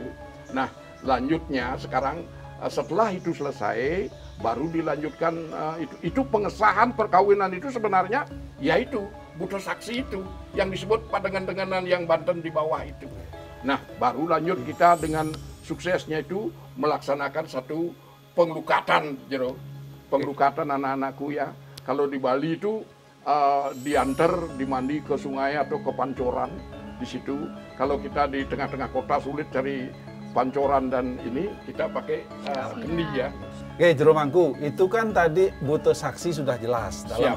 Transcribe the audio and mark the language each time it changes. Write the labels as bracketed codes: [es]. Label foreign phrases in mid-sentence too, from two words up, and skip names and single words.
[id] Nah lanjutnya sekarang setelah itu selesai baru dilanjutkan itu pengesahan perkawinan itu sebenarnya yaitu buta saksi itu yang disebut padengan-denganan yang Banten di bawah itu. Nah baru lanjut kita dengan suksesnya itu melaksanakan satu penglukatan, Jero. Penglukatan anak-anakku ya. Kalau di Bali itu diantar, dimandi ke sungai atau ke pancoran di situ. Kalau kita di tengah-tengah kota sulit cari pancoran dan ini, kita pakai kendi ya. Oke, Jero Mangku, itu kan tadi butuh saksi sudah jelas dalam